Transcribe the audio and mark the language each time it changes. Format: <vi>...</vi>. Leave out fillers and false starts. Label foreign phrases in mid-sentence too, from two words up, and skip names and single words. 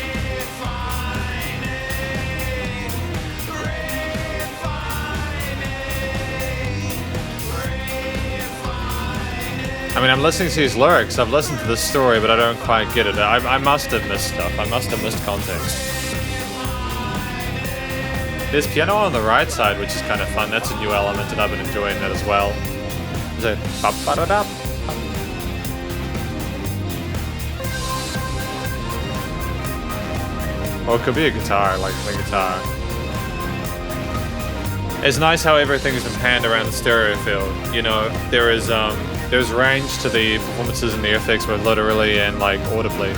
<en>I mean, I'm listening to these lyrics. I've listened to this story, but I don't quite get it. I must have missed stuff. I must have missed context. There's piano on the right side, which is kind of fun. That's a new element, and I've been enjoying that as well. There's a ba-ba-da-da. Or it could be a guitar, like the guitar. It's nice how everything's been panned around the stereo field. You know, there's range to the performances and the effects, both literally and like audibly.</en>